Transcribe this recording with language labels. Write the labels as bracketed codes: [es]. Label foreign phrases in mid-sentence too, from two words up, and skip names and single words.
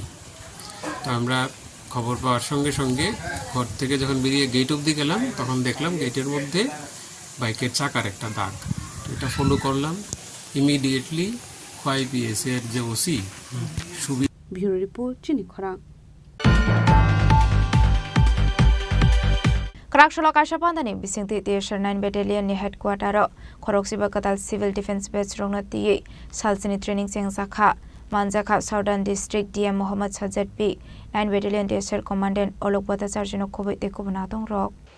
[bn] তো আমরা খবর পাওয়ার সঙ্গে সঙ্গে ঘর থেকে যখন বেরিয়ে গেট অবধি গেলাম তখন দেখলাম গেটের মধ্যে বাইকের চাকার একটা দাগ। তো এটা ফলো করলাম। ইমিডিয়েটলি খোয়াই পিএসএ এর যে ওসি [en] Bureau report চিনি খরাং। [trp] Kraksholo Kashapandani bisingti Tier 9 Battalion ni headquarter Khoroksiba Katal Civil Defense Base rongna tiye salsini training sengzakha Manjaka Southern District DM Mohammad Sajjad P 9 Battalion Tier Commandant Olok Bhattacharya no khoboi te kubnatong rok